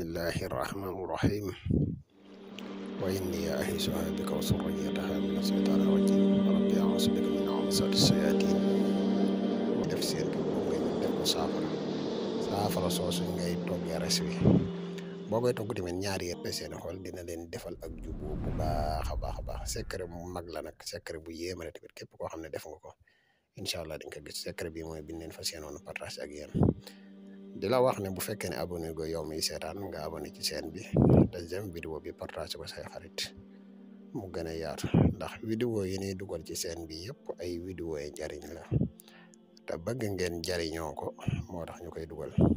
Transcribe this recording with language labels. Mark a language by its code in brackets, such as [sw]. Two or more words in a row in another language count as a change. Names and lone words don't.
[ar] الله الرحمن الرحيم وإني أعيذها بك وذريتها من الشيطان الرجيم ربي أعوذ بك من همزات الشياطين [wo] mu def seen bi boo koy def ko saafara soosu ngay toggee res wi boo koy togg tamit ñaari yëpp seen xol dina leen defal ak jubbu bu baax a baax secret mu mag la nag secret bu yéeme la tamit képp koo xam ne def nga ko [ar] إن شاء الله [wo] dañ ko gis secret bi mooy biñ leen fas yéenoon partage ak yéen di la wax ne bu fekkee ne abonné go yow mi seetaan nga abonné ci chaîne bi [fr] deuxième vidéo [wo] bi partage ko say xarit mu gën a yaatu ndax vidéo yi ñuy dugal ci chaîne bi yëpp ay vidéo yi njariñ la te bëgg ngeen jariñoo ko moo tax ñu koy dugal